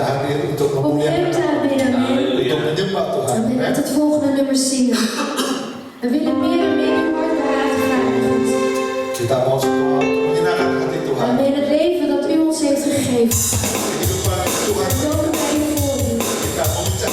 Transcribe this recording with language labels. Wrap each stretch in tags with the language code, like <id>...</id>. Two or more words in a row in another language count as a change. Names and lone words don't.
<id>hadir untuk</id> <nl>om Hem</nl> <id>memuliakan</id> <nl>te aanbidden. Amen.</nl> <id>untuk menyembah Tuhan.</id> <nl>We willen het volgende nummer zingen. We willen meer en meer uw hart behagen, Vader God.</nl> <id>Kita mau semua untuk menyenangkan hati Tuhan. Amen.</id> <nl>Het leven dat u ons heeft gegeven.</nl> <id>Kehidupan Tuhan</id> <nl>Zo wij u voor u.</nl> <id>kita mengucap</id>